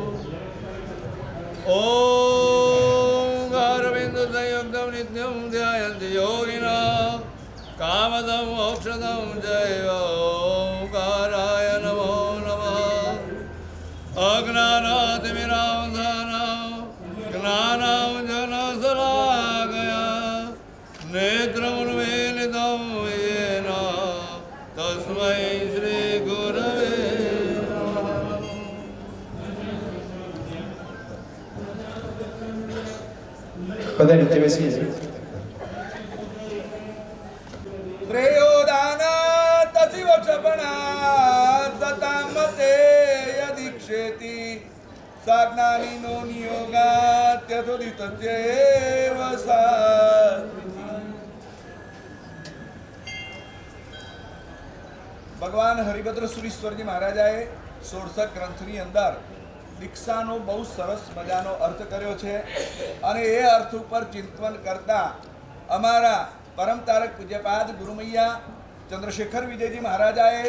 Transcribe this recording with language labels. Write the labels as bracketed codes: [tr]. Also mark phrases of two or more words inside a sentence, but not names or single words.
[sa] ओम अरविंद संयुक्तम नित्यम ध्यायन्ति योगिना कामदम मोक्षदम जय ओंकाराय नमो नमः अज्ञानातिमिरान्धनां ज्ञानाञ्जनशलाकया नेत्रमुन्मीलितं येन तस्मै श्रीगुरवे नमः। [gu] બધા રીતે બેસી છે [sa] श्रेयोदानात् शिवक्षपणात् सतामते यदीक्षेति साज्ञानिनो नियोगात् यथोदितस्यैव सात्विकी। [gu] ભગવાન હરિભદ્ર સુરીશ્વરજી મહારાજાએ 16 ગ્રંથની અંદર દીક્ષાનો બહુ સરસ મજાનો અર્થ કર્યો છે અને એ અર્થ ઉપર ચિંતન કરતા અમારા પરમ તારક પૂજ્યપાદ ગુરુમૈયા ચંદ્રશેખર વિજયજી મહારાજાએ